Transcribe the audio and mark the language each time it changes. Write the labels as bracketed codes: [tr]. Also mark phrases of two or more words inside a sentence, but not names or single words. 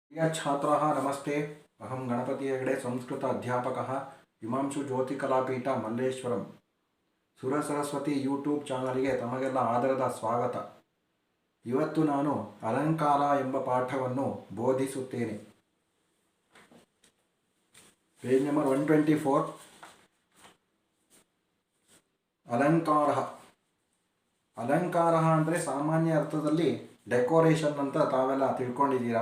[sa] प्रिय छात्राः नमस्ते। अहं गणपति हेगडे संस्कृत अध्यापकः हिमांशु ज्योतिकलापीठ मल्लेश्वरं सुरसरस्वती यूट्यूब [kn] ಚಾನಲ್ಗೆ ತಮಗೆಲ್ಲ ಆದರದ ಸ್ವಾಗತ। ಇವತ್ತು ನಾನು ಅಲಂಕಾರ ಎಂಬ ಪಾಠವನ್ನು ಬೋಧಿಸುತ್ತೇನೆ। [en] page number [kn] 124 ಅಲಂಕಾರ। ಅಲಂಕಾರ ಅಂದರೆ ಸಾಮಾನ್ಯ ಅರ್ಥದಲ್ಲಿ ಡೆಕೋರೇಷನ್ ಅಂತ ತಾವೆಲ್ಲ ತಿಳ್ಕೊಂಡಿದ್ದೀರಾ।